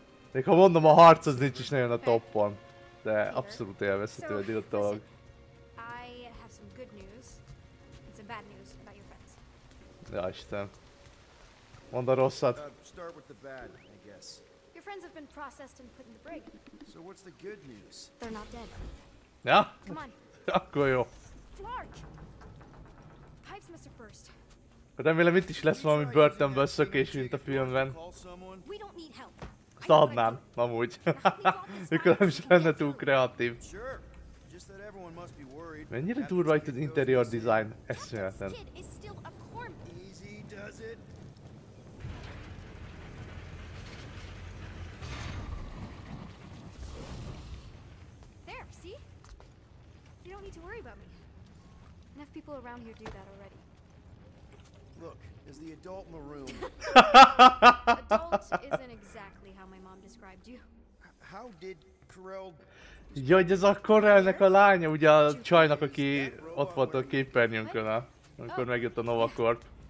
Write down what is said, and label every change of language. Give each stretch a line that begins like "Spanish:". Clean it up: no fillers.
Hungarian: Még ha mondom, a harc az nincs is nagyon a toppon. De abszolút élvezhető a dolog.
English: I have some good news and some bad news about your friends.
Hungarian: Ja, Isten. Mondd a rosszat.
English: Start with the bad, I guess. Your friends have been processed and put in the brig. So what's the good news? They're not dead.
Hungarian: Ja?
English: Come on.
Hungarian: Akkor jó.
English: Flark! Pipes must have burst.
Hungarian: Remélem itt is lesz valami börtönből szökés, mint a filmben.
English: We don't need help.
Hungarian: Azt adnám, amúgy. Mikor nem is lenne túl kreatív.
English: Sure. Just that everyone must be worried.
Hungarian: Mennyire durva itt az interior design, eszméletlen.
English: Easy does it. There, see? You don't need to worry about me. Enough people around here do that already. Look, as the adult in the room. Adult isn't exactly how my mom described you. How did Corel...
Hungarian: Ja, hogy ez a Corelnek a lánya, ugye a csajnak, aki ott volt a képernyőnkön, amikor megjött a Nova Corp.